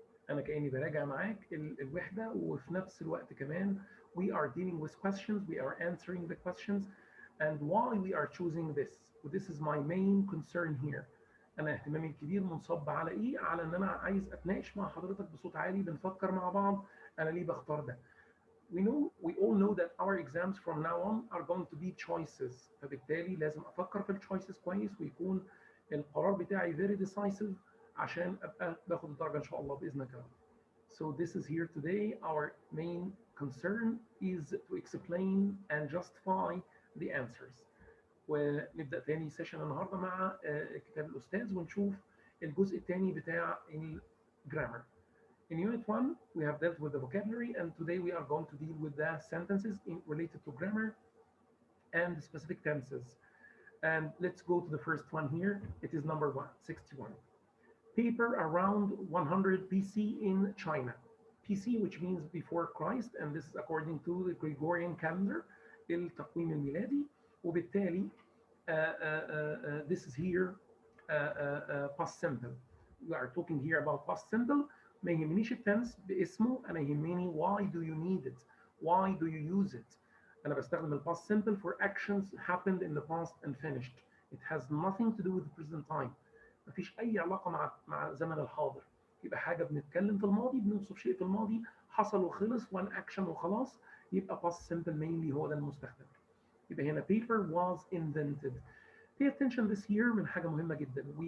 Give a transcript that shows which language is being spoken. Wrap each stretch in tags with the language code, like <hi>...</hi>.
<ar>انا كاني براجع معاك الوحده وفي نفس الوقت كمان</ar> <en>we are dealing with questions, we are answering the questions, and why we are choosing this. This is my main concern here.</en> <ar>انا اهتمامي الكبير منصب على ايه؟ على ان انا عايز اتناقش مع حضرتك بصوت عالي، بنفكر مع بعض انا ليه بختار ده.</ar> <en>We all know that our exams from now on are going to be choices.</en> <ar>فبالتالي لازم افكر في الchoices كويس ويكون القرار بتاعي</ar> <en>very decisive</en> <ar>عشان ابقى باخد الدرجه ان شاء الله باذنك يا رب.</ar> <en>So this is here today. Our main concern is to explain and justify the answers.</en> <ar>ونبدا تاني سيشن النهارده مع كتاب الاستاذ ونشوف الجزء الثاني بتاع الجرامر.</ar> <en>In Unit 1, we have dealt with the vocabulary, and today we are going to deal with the sentences related to grammar and specific tenses. And let's go to the first one here. It is number 61. Paper around 100 BC in China. BC, which means before Christ, and this is according to the Gregorian calendar,</en> <ar>التقويم الميلادي.</ar> <en>وبالتالي this is here past simple. We are talking here about past simple.</en> <ar>ما يهمنيش التنس باسمه، انا يهمني</ar> <en>why do you need it? Why do you use it?</en> <ar>انا بستخدم ال</ar> <en>past simple for actions happened in the past and finished. It has nothing to do with the present time.</en> <ar>مفيش اي علاقه مع زمن الحاضر. يبقى حاجه بنتكلم في الماضي، بنوصف شيء في الماضي حصل وخلص وان اكشن وخلاص، يبقى</ar> <en>past simple mainly</en> <ar>هو ده المستخدم.</ar> <en>يبقى هنا paper was invented. Pay attention this year</en> <ar>من حاجه مهمه جدا.</ar>